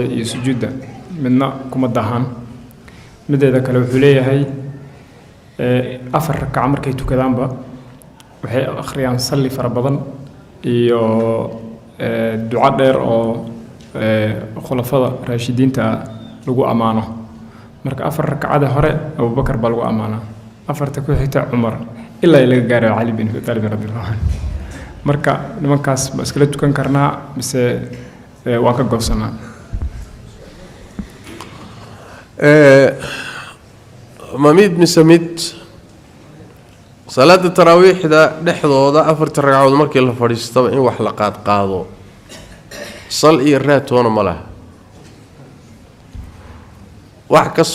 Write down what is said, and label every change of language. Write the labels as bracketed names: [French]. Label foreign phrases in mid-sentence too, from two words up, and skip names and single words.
[Somali] iyo sujuudda midna kuma dahaan mideeda kale wuxuu leeyahay afar rakac markay tukadaanba waxay akhriyaan salli fara badan iyo duco dheer oo khulafada raashidiinta lagu ammaano marka afar rakacada hore abubakar baa lagu ammaanaa afarta ku xigta cumar ilaa laga gaaro cali bin abi talib [Arabic] رضي الله عنه [Somali] marka nimankaas ma iskala tukan karnaa mise waan ka goobsanaa ma mid mise mid salaada taraawiixda dhexdooda afarta ragcadood markii la fadhiistaba in wax la qaado sal iyo raatoona ma laha wax ka